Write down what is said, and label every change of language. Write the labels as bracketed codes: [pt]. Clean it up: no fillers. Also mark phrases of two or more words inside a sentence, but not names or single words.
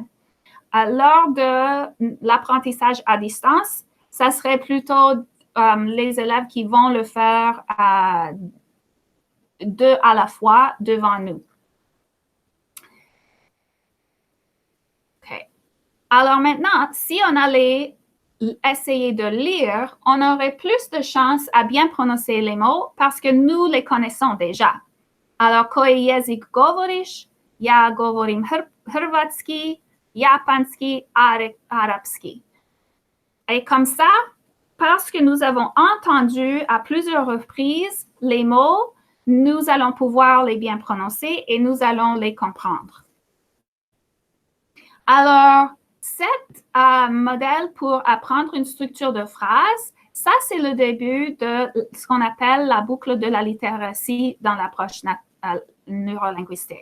[fr] Lors de l'apprentissage à distance, ça serait plutôt les élèves qui vont le faire deux à la fois devant nous. OK. Alors maintenant, si on allait essayer de lire, on aurait plus de chances à bien prononcer les mots parce que nous les connaissons déjà. Alors, [hr] koji jezik govoriš? Ja govorim hrvatski, japanski, arabski. [fr] Et comme ça, parce que nous avons entendu à plusieurs reprises les mots, nous allons pouvoir les bien prononcer et nous allons les comprendre. Alors, cet modèle pour apprendre une structure de phrase, ça, c'est le début de ce qu'on appelle la boucle de la littératie dans l'approche neurolinguistique.